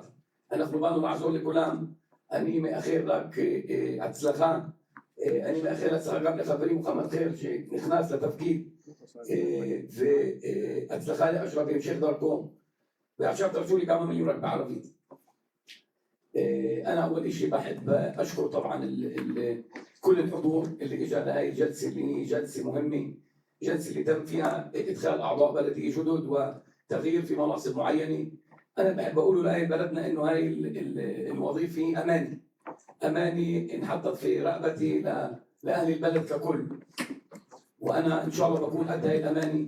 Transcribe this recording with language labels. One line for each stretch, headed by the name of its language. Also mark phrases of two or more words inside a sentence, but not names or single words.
Hebrew: אנחנו באנו לעזור לכולם. אני מאחל רק הצלחה, אני מאחל הצלחה גם לחברי מוחמד חיר שנכנס לתפקיד, והצלחה לאשרף בהמשך דרכו. ועכשיו תרשו לי כמה מילים רק בערבית.
Arabic: أنا أول شيء بحب أشكر طبعا كل الحضور اللي إجا لهي الجلسة، اللي هي جلسة مهمة، جلسة اللي تم فيها إدخال أعضاء بلدية جدد وتغيير في مناصب معينة. أنا بحب أقول لأهل بلدنا إنه هاي الوظيفة أماني انحطت في رقبتي لأهل البلد ككل، وأنا إن شاء الله بكون قد هاي الأماني.